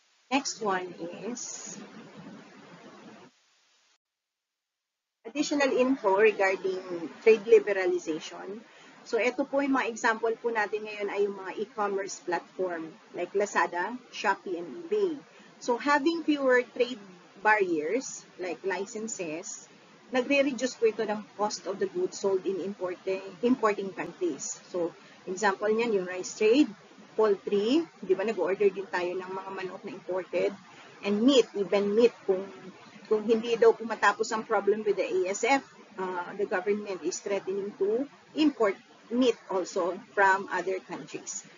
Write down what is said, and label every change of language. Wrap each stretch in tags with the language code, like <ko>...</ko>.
<en>Next one is additional info regarding trade liberalization.</en> <tl>So, ito po yung mga example po natin ngayon ay yung mga e-commerce platform like Lazada, Shopee, and eBay.</tl> <en>So, having fewer trade barriers like licenses,</en> <tl>nagre-reduce po ito ng</tl> <en>cost of the goods sold in importing countries. So, example niyan yung rice trade, poultry,</en> <tl>di ba nag-order din tayo ng mga manok na imported,</tl> <en>and meat, even meat,</en> <tl>kung hindi daw po matapos ang</tl> <en>problem with the ASF, the government is threatening to import meat also from other countries.</en>